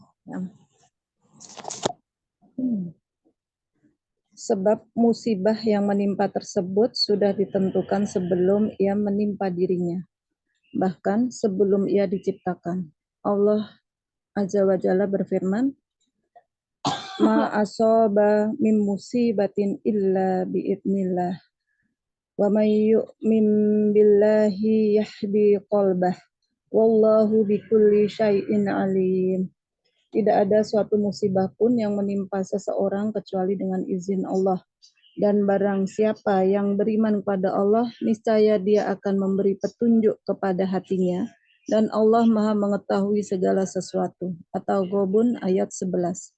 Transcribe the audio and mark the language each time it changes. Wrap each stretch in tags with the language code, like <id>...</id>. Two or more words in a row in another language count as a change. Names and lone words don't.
<id>Sebab musibah yang menimpa tersebut sudah ditentukan sebelum ia menimpa dirinya, bahkan sebelum ia diciptakan. Allah</id> <ar>عز وجل</ar> <id>berfirman,</id> <ar>ما أصاب من مصيبة إلا بإذن الله، ومن يؤمن بالله يهد قلبه، والله بكل شيء عليم.</ar> <id>Tidak ada suatu musibah pun yang menimpa seseorang kecuali dengan izin Allah. Dan barang siapa yang beriman kepada Allah, niscaya dia akan memberi petunjuk kepada hatinya. Dan Allah Maha mengetahui segala sesuatu. Atau Ghobun ayat 11.</id>